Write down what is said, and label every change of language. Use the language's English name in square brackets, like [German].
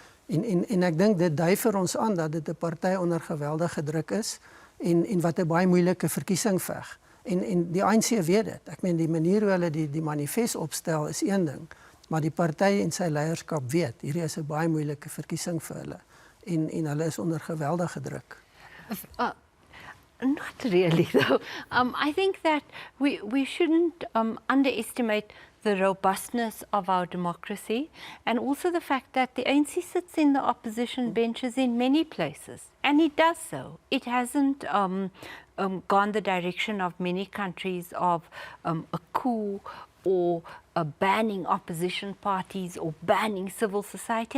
[Afrikaans] En ek dink dit dui vir ons aan dat dit 'n party onder geweldige druk is en wat 'n baie moeilike verkiesing veg. En die ANC weet dit. Ek meen die manier hoe hulle die manifest opstel is een ding, maar die party en sy leierskap weet hierdie is 'n baie moeilike verkiesing vir hulle. En hulle is onder geweldige druk. [English] Not really, though. I think that we shouldn't underestimate the robustness of our democracy and also the fact that the ANC sits in the opposition benches in many places. And it does so. It hasn't gone the direction of many countries of a coup or banning opposition parties or banning civil society.